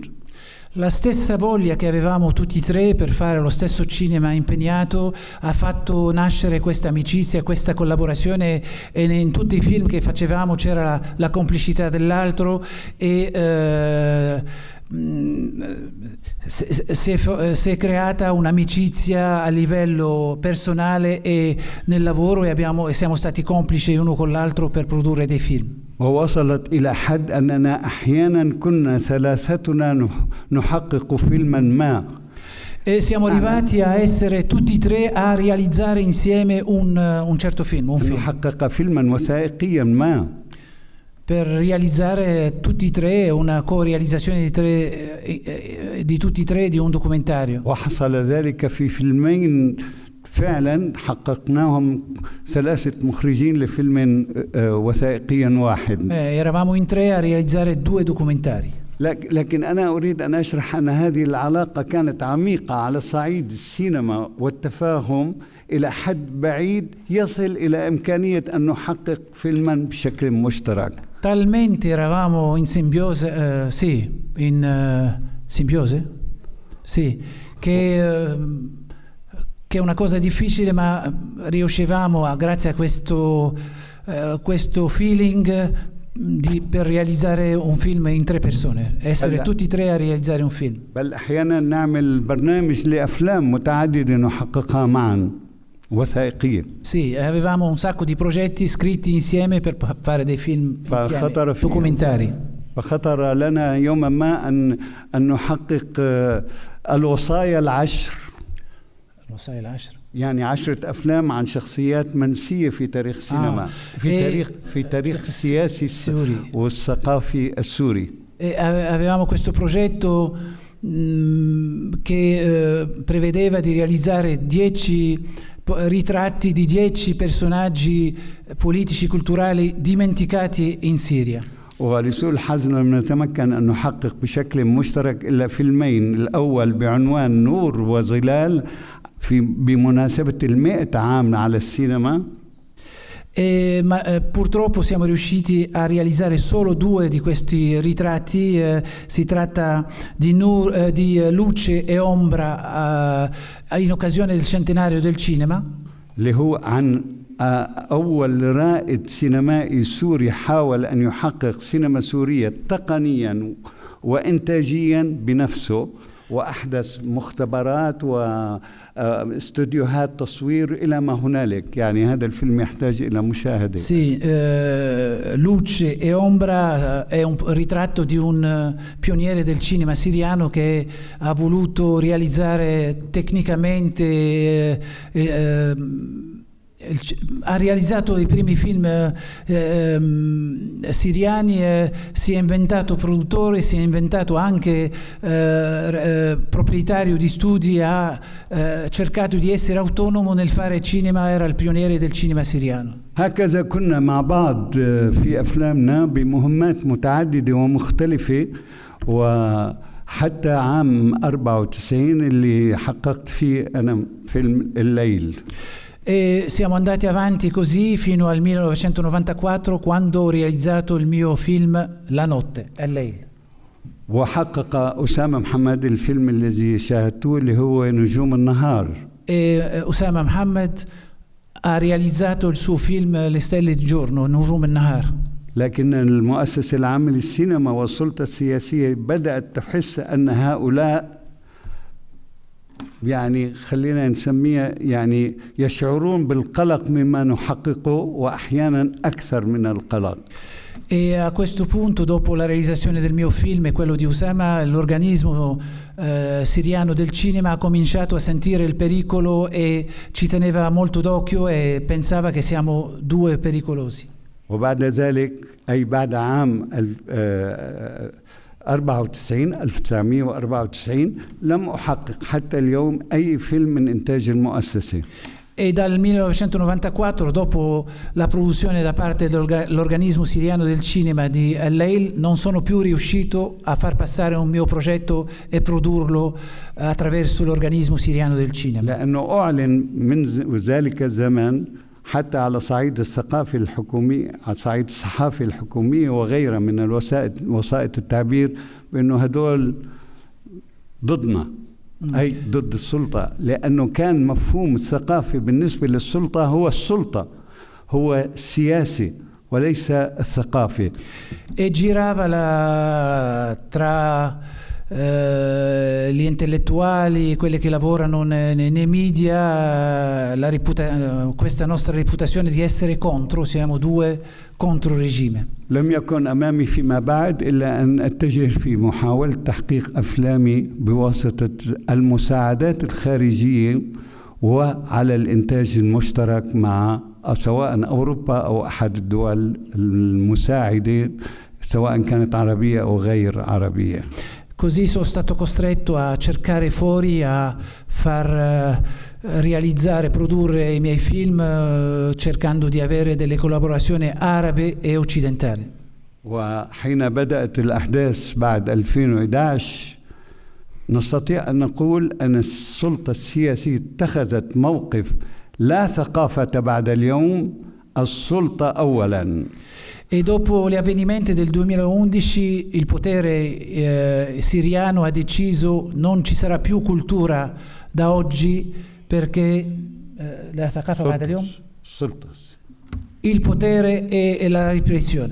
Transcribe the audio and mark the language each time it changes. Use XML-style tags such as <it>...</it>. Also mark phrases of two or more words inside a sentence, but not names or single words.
<it>La stessa voglia che avevamo tutti e tre per fare lo stesso cinema impegnato ha fatto nascere questa amicizia, questa collaborazione, e in tutti i film che facevamo c'era la complicità dell'altro e si è creata un'amicizia a livello personale e nel lavoro, e siamo stati complici uno con l'altro per produrre dei film.</it> <ar>ووصلت إلى حد أننا أحيانا كنا ثلاثتنا نحقق فيلما ما.</ar> <it>E siamo arrivati a essere tutti e tre a realizzare insieme un certo film, un film.</it> <ar>نحقق فيلما وثائقيا ما.</ar> <it>Per realizzare tutti e tre una co-realizzazione di tutti e tre di un documentario.</it> <ar>وحصل ذلك في فيلمين فعلا حققناهم، 3 مخرجين لفيلم وثائقيا واحد.</ar> <it>Eravamo in 3 a realizzare 2 documentari.</it> <ar>لكن أنا أريد أن أشرح أن هذه العلاقة كانت عميقة على صعيد السينما والتفاهم إلى حد بعيد يصل إلى إمكانية أن نحقق فيلما بشكل مشترك.</ar> <it>Talmente eravamo in simbiose, simbiose? Sì, che è una cosa difficile, ma riuscivamo, grazie a questo feeling, per realizzare un film in 3 persone, essere tutti 3 a realizzare un film.</it> <ar>بل أحيانا نعمل برنامج لأفلام متعددة نحققها معا وثائقية.</ar> <it>Sì, avevamo un sacco di progetti scritti insieme per fare dei film insieme, documentari.</it> <ar>فخطر لنا يوما ما أن نحقق الوصايا العشر. الوصايا العشر يعني 10 أفلام عن شخصيات منسية في تاريخ السينما، في تاريخ السياسي والثقافي السوري.</ar> <it>Avevamo questo progetto che prevedeva di realizzare 10 ritratti di 10 personaggi politici culturali dimenticati in Siria.</it> <ar>ولسوء الحظ لم نتمكن أن نحقق بشكل مشترك إلا فيلمين، الأول بعنوان نور وظلال بمناسبة 100 عام على السينما.</ar> <it>Ma purtroppo siamo riusciti a realizzare solo 2 di questi ritratti. Si tratta di luce e ombra in occasione del centenario del cinema.</it> <ar>اللي هو عن أول رائد سينمائي سوري حاول أن يحقق سينما سورية تقنيا وإنتاجيا بنفسه، وأحدث مختبرات واستوديوهات تصوير إلى ما هنالك. يعني هذا الفيلم يحتاج إلى مشاهدة.</ar> <it>Sì, Luce e Ombra è un ritratto di un pioniere del cinema siriano che ha voluto realizzare tecnicamente ha realizzato i primi film siriani, si è inventato produttore, si è inventato anche proprietario di studi, ha cercato di essere autonomo nel fare cinema, era il pioniere del cinema siriano.</it> <ar>هكذا كنا مع بعض في أفلامنا بمهمات متعددة ومختلفة، وحتى عام 94 اللي حققت فيه أنا فيلم الليل.</ar> <it>E siamo andati avanti così fino al 1994, quando ho realizzato il mio film La notte,</it> <ar>الليل. وحقق أسامة محمد الفيلم الذي شاهدتوه اللي هو نجوم النهار.</ar> <it>E Ossama Mohammed ha realizzato il suo film Le stelle di giorno,</it> <ar>نجوم النهار. لكن المؤسسة العامة للسينما والسلطة السياسية بدأت تحس أن هؤلاء يعني خلينا نسميها يعني يشعرون بالقلق مما نحققه، وأحيانا أكثر من القلق.</ar> <it>E a questo punto, dopo la realizzazione del mio film e quello di Ossama, l'organismo siriano del cinema ha cominciato a sentire il pericolo e ci teneva molto d'occhio e pensava che siamo 2 pericolosi.</it> <ar>وبعد ذلك أي بعد عام 1994 لم أحقق حتى اليوم أي فيلم من إنتاج المؤسسة.</ar> <it>E dal 1994, dopo la produzione da parte dell'organismo siriano del cinema di Al-Leil, non sono più riuscito a far passare un mio progetto e produrlo attraverso l'organismo siriano del cinema.</it> <ar>لأنه أعلن من ذلك الزمان حتى على صعيد الثقافة الحكومية، على صعيد الصحافة الحكومية وغيرها من وسائط التعبير، بأنه هدول ضدنا، أي ضد السلطة، لأنه كان مفهوم الثقافة بالنسبة للسلطة هو السلطة، هو السياسي وليس الثقافة.</ar> <it>E girava tra gli intellettuali, quelli che lavorano nei media, questa nostra reputazione di essere contro, siamo 2 contro regime.</it> <ar>لم يكن أمامي فيما بعد إلا أن أتجه في محاولة تحقيق أفلامي بواسطة المساعدات الخارجية وعلى الإنتاج المشترك مع سواء أوروبا أو أحد الدول المساعدة، سواء كانت عربية أو غير عربية.</ar> <it>Così sono stato costretto a cercare fuori, a far produrre i miei film cercando di avere delle collaborazioni arabe e occidentali.</it> <ar>وحين بدأت الأحداث بعد 2011 نستطيع أن نقول أن السلطة السياسية اتخذت موقف لا ثقافة بعد اليوم، السلطة أولاً.</ar> <it>E dopo gli avvenimenti del 2011 il potere siriano ha deciso non ci sarà più cultura da oggi perché la</it> <ar>ثقافة بعد اليوم</ar> <it>il potere e la repressione.</it>